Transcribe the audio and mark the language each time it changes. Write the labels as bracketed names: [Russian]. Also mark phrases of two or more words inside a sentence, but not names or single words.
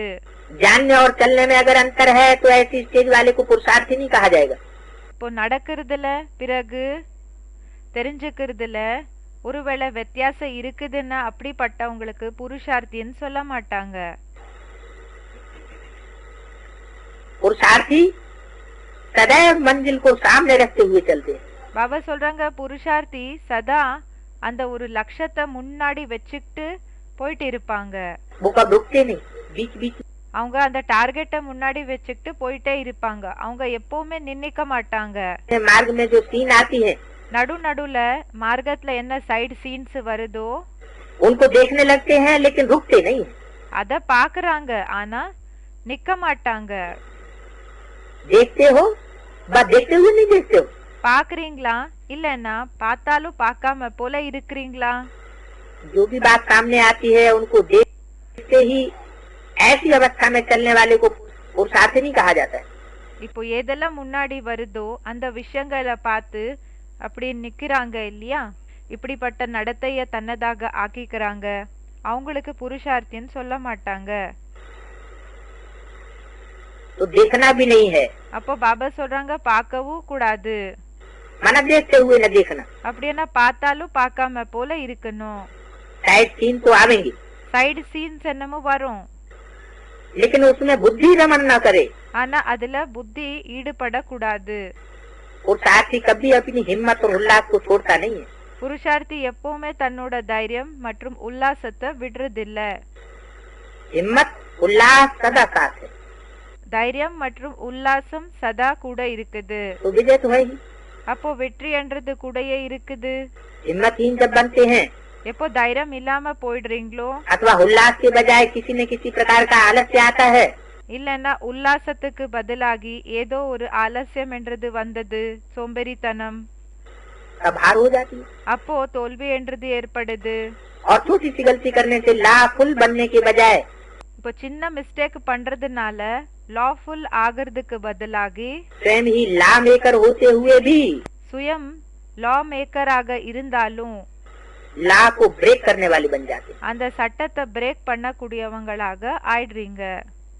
[Hindi] जानने और चलने में अगर अंतर है तो ऐसी स्टेज वाले को पुरुषार्थी नहीं कहा जाएगा। [Tamil] இப்போ நடக்கிறதுல பிறகு தெரிஞ்சுக்கிறதுல ஒருவேளை வித்தியாசம் இருக்குதுன்னா அப்படிப்பட்டவங்களுக்கு புருஷார்த்தின்னு சொல்ல மாட்டாங்க। [Hindi] पुरुषार्थी सदैव मंजिल को सामने रखते हुए चलते हैं। [Tamil] பாபா சொல்றாங்க புருஷார்த்தி சதா அந்த ஒரு லட்சத்தை முன்னாடி வச்சுக்கிட்டு போயிட்டு இருப்பாங்க। [Hindi] वो कब रुकते नहीं, बीच बीच [Tamil] அவங்க அந்த டார்கெட்டை முன்னாடி வச்சுக்கிட்டு போயிட்டே இருப்பாங்க, அவங்க எப்பவுமே நின்னுக்க மாட்டாங்க। [Hindi] मार्ग में जो सीन आती है [Tamil] நடுல மார்க்கத்துல என்ன [English] side scenes [Tamil] வருதோ [Hindi] उनको देखने लगते हैं लेकिन रुकते नहीं। [Tamil] அத பாக்குறாங்க, ஆனா நிக்க மாட்டாங்க। [Hindi] देखते हो बस देखते हुए नहीं देखते हो। [Tamil] பாக்குறீங்களா இல்லன்னா பார்த்தாலும் பார்க்காம போல இருக்கிறீங்களா? [Hindi] जो भी बात सामने आती है उनको देखते ही ऐसी अवस्था में चलने वाले को पुरुषार्थी नहीं कहा जाता है। [Tamil] இப்போ எதெல்லாம் முன்னாடி வருதோ அந்த விஷயங்களை பார்த்து அப்படி நிக்கிறாங்க இல்லையா, இப்படிப்பட்ட நடத்தைய தன்னதாக ஆக்கிக்கிறாங்க, அவங்களுக்கு புருஷார்த்தின்னு சொல்ல மாட்டாங்க. [Hindi] तो देखना भी नहीं है। [Tamil] அப்போ பாபா சொல்றாங்க பார்க்கவும் கூடாது. [Hindi] मना देखते हुए न देखना। [Tamil] அப்படின்னா பார்த்தாலும் பார்க்காம போல இருக்கணும். [English] side scene [Hindi] तो आवेंगे, [English] side scenes [Tamil] என்னமோ வரும், [Hindi] लेकिन उसमें बुद्धि रमन न करे। [Tamil] ஆனா அதுல புத்தி ஈடுபடக்கூடாது. [Hindi] पुरुषार्थी कभी अपनी हिम्मत और उल्लास को छोड़ता नहीं है। [Tamil] புருஷார்த்தி எப்பவுமே தன்னோட தைரியம் மற்றும் உல்லாசத்தை விடுறதில்ல. [Hindi] हिम्मत उल्लास सदा साथ है। [Tamil] தைரியம் மற்றும் உல்லாசம் சதா கூட இருக்குது. [Hindi] तो विजय तो है ही। [Tamil] அப்போ வெற்றி என்றது கூடயே இருக்குது. [Hindi] हिम्मतहीन जब बनते हैं [Tamil] எப்போ தைரியம் இல்லாம போயிடுறீங்களோ, [Hindi] अथवा उल्लास के बजाय किसी न किसी प्रकार का आलस्य आता है, [Tamil] இல்லன்னா உல்லாசத்துக்கு பதிலாகி ஏதோ ஒரு ஆலசியம் என்றது வந்தது, சோம்பேறித்தனம், [Hindi] तब हार हो जाती है। [Tamil] அப்போ தோல்வி என்றது ஏற்படுது. [Hindi] और छोटी सी गलती करने से लाफुल बनने के बजाय [Tamil] இப்போ சின்ன மிஸ்டேக் பண்றதுனால லாஃபுல் ஆகிறதுக்கு பதிலாகி [Hindi] स्वयं ही [English] law maker [Hindi] होते हुए भी [Tamil] சுயம் [English] law makerஆக [Tamil] இருந்தாலும் [Hindi] ला को ब्रेक करने वाले बन जाते हैं। [Tamil] அந்த சட்டத்தை பிரேக் பண்ணக்கூடியவங்களாக ஆயிடுறீங்க.